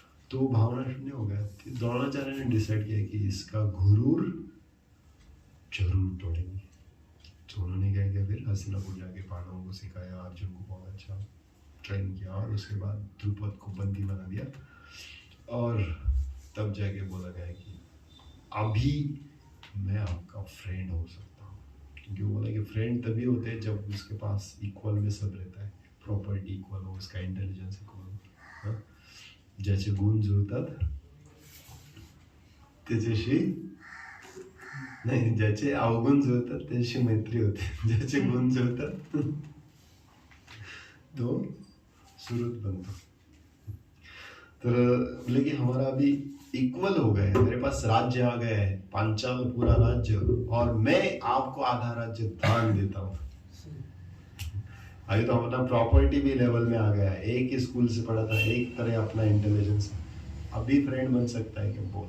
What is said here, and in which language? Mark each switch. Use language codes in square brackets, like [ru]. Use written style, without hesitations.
[hi] तो भावना शून्य हो गया। द्रोणाचार्य ने डिसाइड किया कि इसका घुरूर जरूर तोड़ेंगे। तो उन्होंने क्या किया, फिर हस्तिनापुर जाके पांडवों को सिखाया, अर्जुन को बहुत अच्छा ट्रेन किया, और उसके बाद द्रुपद को बंदी बना दिया। और तब जाके बोला गया कि अभी मैं आपका फ्रेंड हो सकता हूँ। क्योंकि वो बोला कि फ्रेंड तभी होते हैं जब उसके पास इक्वल में सब रहता है, प्रॉपर्टी इक्वल हो, उसका इंटेलिजन्स इक्वल हो, [mr] ज्याचे गुण जुळतात त्याच्याशी नाही, ज्याचे अवगुण जुळतात त्याच्याशी मैत्री होते, ज्याचे गुण जुळतात तो सुरत बनतो. [hi] तर बोले कि हमारा अभी इक्वल हो गया है, मेरे पास राज्य आ गया है, पांचाल पूरा राज्य, और मैं आपको आधा राज्य दान देता हूँ. अभी तो अपना प्रॉपर्टी भी लेवल में आ गया है, एक ही स्कूल से पढ़ा था, एक तरह अपना इंटेलिजेंस, अभी फ्रेंड बन सकता है क्या बोल.